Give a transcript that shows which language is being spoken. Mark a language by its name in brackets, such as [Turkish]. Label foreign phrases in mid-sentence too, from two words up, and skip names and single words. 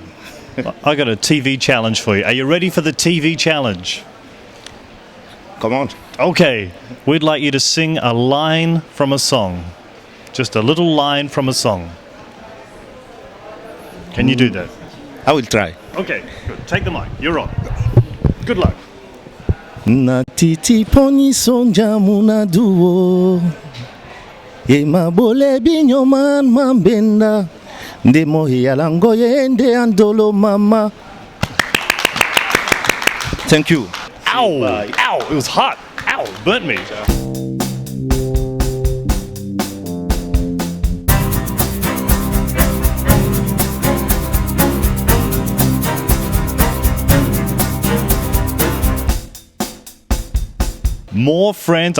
[English] I got a TV challenge for you. Are you ready for the TV challenge? Come on. Okay, we'd like you to sing a line from a song. Just a little line from a song. Can you do that? I will try. Okay, good. Take the mic. You're on. Good luck. [Lingala] Na titi poni sonja muna duo ye mabole binyo man mambenda nde mohi alango yende andolo mama. [English] Thank you. Ow! Ow! It was hot. Ow! Burnt me. More friends.